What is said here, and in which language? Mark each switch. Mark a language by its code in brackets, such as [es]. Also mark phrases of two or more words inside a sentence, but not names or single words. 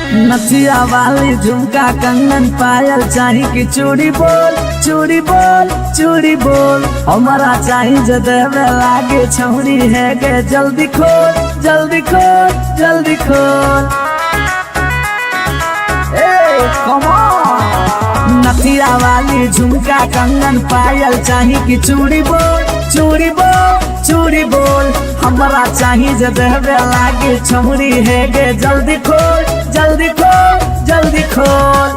[mai] नथिया वाली झुमका कंगन पायल चाही कि चूड़ी बोल चूड़ी बोल चूड़ी बोल हमारा चाही जे देवे लागे छौरी है गे जल्दी खोल जल्दी खोल जल्दी खोल। [en] Come on। [mai] नथिया वाली झुमका कंगन पायल चाही कि चूड़ी बोल चूड़ी बोल चूड़ी बोल हमारा चाही जे देवे लागे छौरी है गे जल्दी खोल जल्दी खोल जल्दी खोल।